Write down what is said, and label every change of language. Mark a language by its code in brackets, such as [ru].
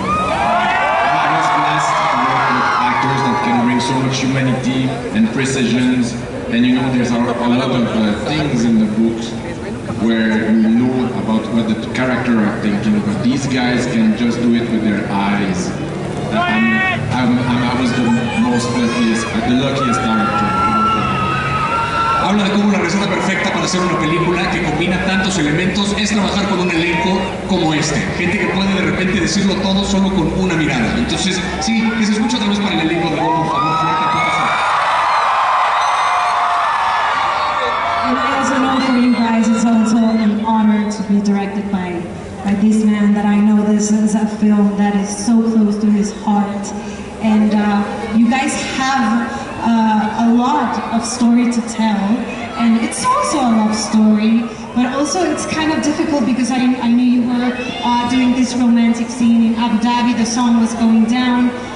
[en] I was blessed to work with actors that can bring so much humanity and precisions, and you know there's a lot of things in the books where you know about what the character are thinking, but these guys can just do it with their eyes. I was the luckiest director. [es] Habla de cómo la receta perfecta para hacer una película que combina tantos elementos es trabajar con un elenco como este. Gente que puede de repente decirlo todo solo con una mirada. Entonces, sí, que se escucha otra vez para el elenco de nuevo, por favor, fuerte aplauso. [en] And I also know for you guys it's also an honor to be directed by this man that I know this is a film that is so close to his heart. And you guys have a lot of story to tell, and it's also a love story, but also it's kind of difficult because I knew you were doing this romantic scene in Abu Dhabi, the song was going down.